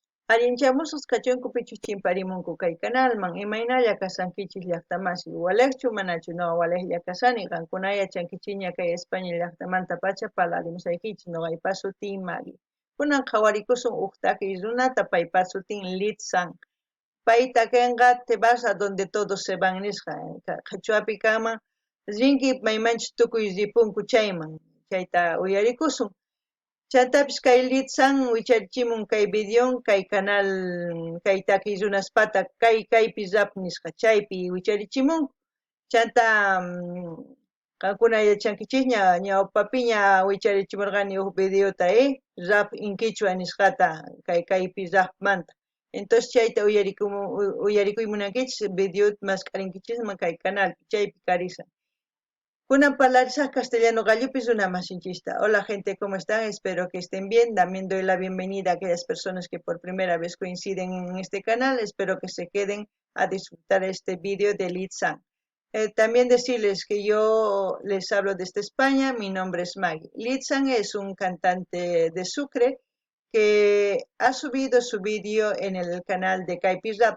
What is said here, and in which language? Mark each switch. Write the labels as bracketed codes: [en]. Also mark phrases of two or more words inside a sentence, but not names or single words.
[qu] Allinchamusaq kachunku pichuchin parimunku kay canalman imaynalla kasankichis llaqtamasi walekchu manachu no waleklla kasani qankuna yachankichiña kay España llaqtamanta pacha parlarimusaykichis noqaypa sutin Mari. Kunan qhawarikusun huk takiq runata paypa sutin Litzan. Payta kanqa [es] te vas a donde todos se van [qu] nisqa qhachuapi kanman rinki maymanchis tukuy ripunku chayman chayta uyarikusun. Chatapish kay Litzan wicharichimun kay videon kay canal kay takiq runaspata kaypi rap nisqa chaypi wicharichimun chanta qankuna yachankichisña ñawpapiña wicharichimurqani huk videota rap in Quechua nisqata kaypi rapmanta entonces chayta uyarikuymunankichis video masqarinkichisman kay canalpi chaypi karisan. Kunan parlarisaq castellano gallupis runamasinchista. [es] Hola gente, ¿cómo están? Espero que estén bien. También doy la bienvenida a aquellas personas que por primera vez coinciden en este canal. Espero que se queden a disfrutar este vídeo de Litzan. También decirles que yo les hablo desde España. Mi nombre es Maggie. Litzan es un cantante de Sucre que ha subido su vídeo en el canal de Kaipi Rap.